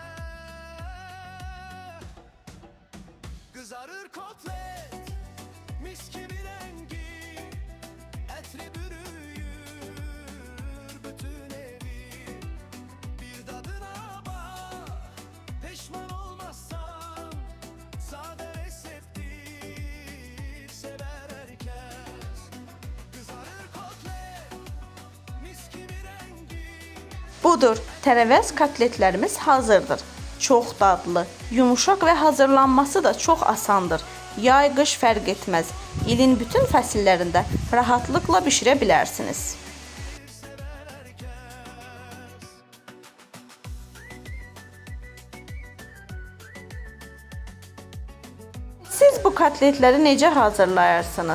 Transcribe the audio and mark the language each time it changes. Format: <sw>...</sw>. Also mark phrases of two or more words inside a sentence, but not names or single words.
<tr>Kızarır kotlet, mis gibi rengi, etri bürüyür bütün evi. Bir tadına bak, pişman olmazsan, sade reseptir, sever herkes. Kızarır kotlet, mis gibi rengi.</tr> <az>Budur, tərəvəz kotletlərimiz hazırdır. Çox dadlı, yumuşaq və hazırlanması da çox asandır. Yay, qış fərq etməz. İlin bütün fəsillərində rahatlıqla bişirə bilərsiniz. Siz bu kotletləri necə hazırlayarsınız?</az>